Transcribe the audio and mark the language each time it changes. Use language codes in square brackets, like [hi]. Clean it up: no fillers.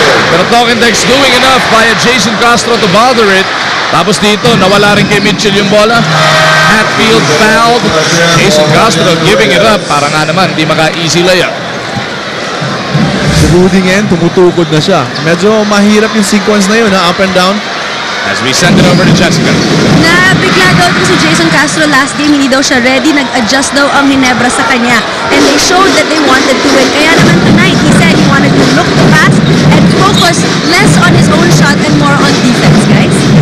[en] Pero Tokendex doing enough by Jason Castro to bother it. [tl] Tapos dito, nawala rin kay Mitchell yung bola. [en] Hatfield fouled. Jason Castro giving it up. [tl] Para nga naman, hindi maka-easy layup. Si Rudy ngayon, tumutukod na siya. Medyo mahirap yung sequence na yun, [en] up and down. As we send it over to Jessica. [tl] Nabigla daw ito si Jason Castro last game, hindi daw siya ready, nag-adjust daw ang Ginebra sa kanya. [en] And they showed that they wanted to win. [tl] Kaya naman [en] tonight, he said he wanted to look to pass and focus less on his own shot and more on defense, guys.